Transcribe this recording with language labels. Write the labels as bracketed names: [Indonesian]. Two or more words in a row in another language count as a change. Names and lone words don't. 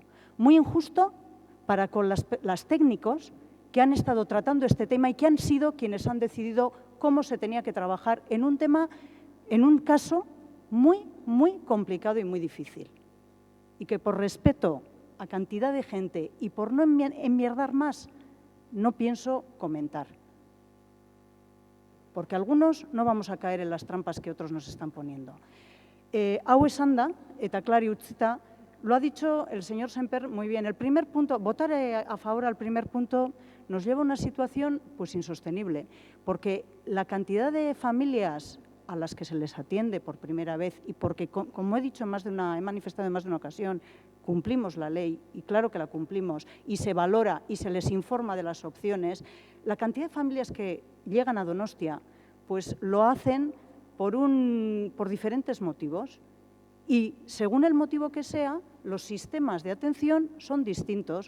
[Spanish] Muy injusto para con las técnicos que han estado tratando este tema y que han sido quienes han decidido cómo se tenía que trabajar en un tema, en un caso muy, muy complicado y muy difícil. Y que por respeto a cantidad de gente y por no enmierdar más, no pienso comentar. Porque algunos no vamos a caer en las trampas que otros nos están poniendo. [Basque] Hau esanda, eta klari utzita, [Spanish] lo ha dicho el señor Semper muy bien. El primer punto, votar a favor al primer punto nos lleva a una situación pues insostenible, porque la cantidad de familias a las que se les atiende por primera vez y porque, como he dicho he manifestado en más de una ocasión, cumplimos la ley, y claro que la cumplimos, y se valora y se les informa de las opciones, la cantidad de familias que llegan a Donostia pues lo hacen por diferentes motivos y según el motivo que sea, los sistemas de atención son distintos.